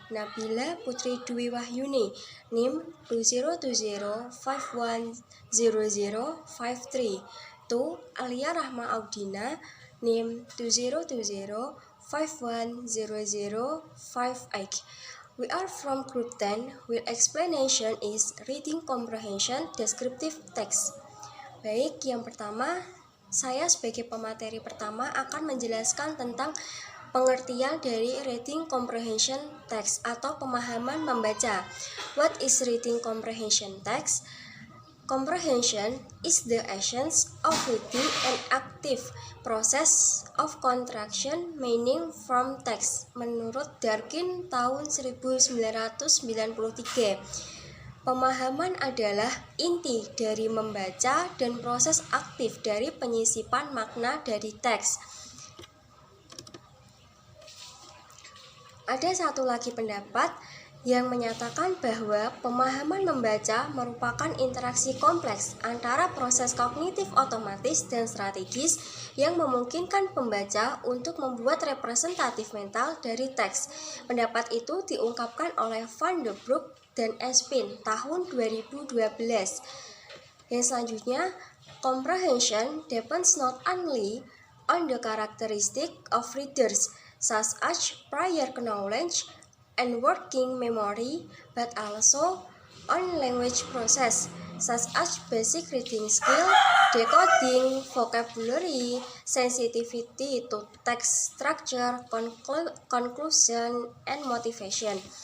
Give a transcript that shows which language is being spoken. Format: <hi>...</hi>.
<id>Nabila Putri Dwi Wahyuni, NIM 2020510053 2. Alia Rahma Audina, NIM 2020510058.</id> <en>We are from Group 10, where explanation is reading comprehension descriptive text.</en> <id>Baik, yang pertama, saya sebagai pemateri pertama akan menjelaskan tentang pengertian dari reading comprehension text atau pemahaman membaca.</id> <en>What is reading comprehension text? Comprehension is the essence of reading an active process of contraction meaning from text</en> <id>menurut</id> <en>Durkheim tahun 1993.</en> <id>Pemahaman adalah inti dari membaca dan proses aktif dari penyisipan makna dari teks. Ada satu lagi pendapat yang menyatakan bahwa pemahaman membaca merupakan interaksi kompleks antara proses kognitif otomatis dan strategis yang memungkinkan pembaca untuk membuat representatif mental dari teks. Pendapat itu diungkapkan oleh Van de Broek dan Espin tahun 2012. Yang selanjutnya,</id> <en>comprehension depends not only on the characteristic of readers, such as prior knowledge and working memory, but also on language process, such as basic reading skill, decoding vocabulary, sensitivity to text structure, conclusion, and motivation.</en>